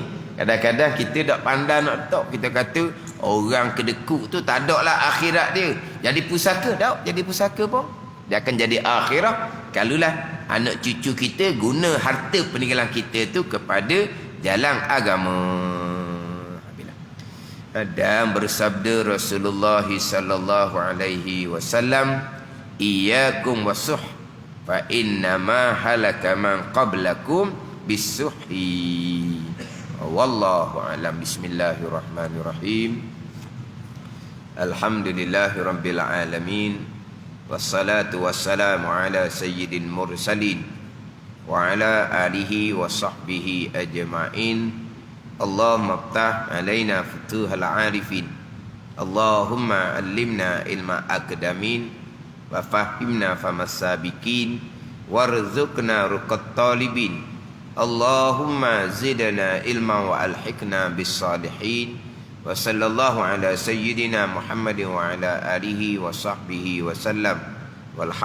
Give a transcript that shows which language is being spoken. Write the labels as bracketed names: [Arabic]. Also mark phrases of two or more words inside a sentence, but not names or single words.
[Malay] Kadang-kadang kita tak pandai nak letak, kita kata orang kedekut tu tak ada lah akhirat dia. Jadi pusaka, tak jadi pusaka pun. Dia akan jadi akhirah kalulah anak cucu kita guna harta peninggalan kita tu kepada jalan agama. Dan bersabda [Arabic] Rasulullah صلى الله عليه وسلم، إياكم والشح فإن ما هلك من قبلكم بالشح. والله أعلم. بسم الله الرحمن الرحيم. الحمد لله رب العالمين. والصلاة والسلام على سيد المرسلين وعلى آله وصحبه أجمعين. اللهم افتح علينا فتوح العارفين. اللهم علمنا علم الأقدمين وفهمنا فهم السابقين وارزقنا رقة الطالبين. اللهم زدنا علما وألحقنا بالصالحين. وصلى الله على سيدنا محمد وعلى آله وصحبه وسلم.